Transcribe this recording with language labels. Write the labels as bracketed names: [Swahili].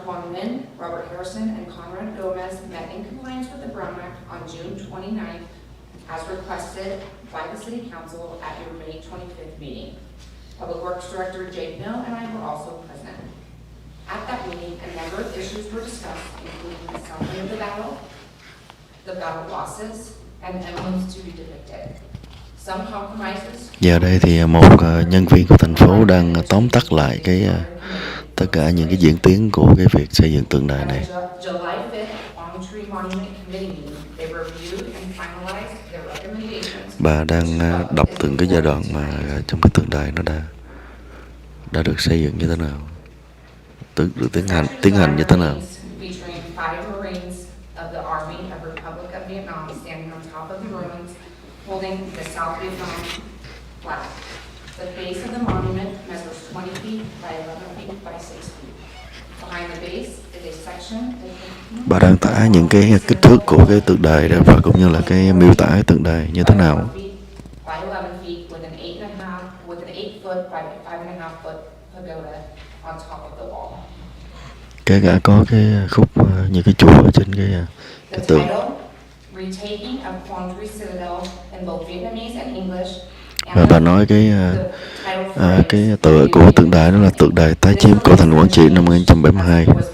[English] Kwon Min, Robert Harrison, and Conrad Gomez met in compliance with the Brown Act on June 29th, as requested by the City Council at your May 25th meeting. Public Works Director Jade Mill and I were also present. At that meeting, a number of issues were discussed, including the summary of the battle, the battle losses, and emblems to be depicted. Some compromises. [Vietnamese] Giờ đây thì một nhân viên của thành phố đang tóm tắt lại tất cả những cái diễn tiến của cái việc xây dựng tượng đài này. [English] July 5th, Quảng Tree Monument Committee meeting, they reviewed and finalized their recommendations. [Vietnamese] Bà đang đọc từng cái giai đoạn mà trong cái tượng đài nó đã được xây dựng như thế nào, được tiến hành như thế nào. [English] Featuring 5 Marines of the Army of Republic of Vietnam standing on top of the ruins, holding the South Vietnam flag. The base of the monument measures 20 feet by 11 feet by 6 feet. Behind the base is a section. [Vietnamese] Bà đang tả những cái kích thước của cái tượng đài đó và cũng như là cái miêu tả cái tượng đài như thế nào. [English] By 11 feet with an 8 foot by 5.5 foot pagoda on top of the wall. [Vietnamese] Kể cả có cái khúc như cái chùa ở trên cái tượng. [English] Retaking of Quảng Tree Citadel in both Vietnamese and English. [Vietnamese] Và bà nói cái tựa của tượng đài đó là tượng đài tái chiếm cổ thành Quảng Trị năm 1972.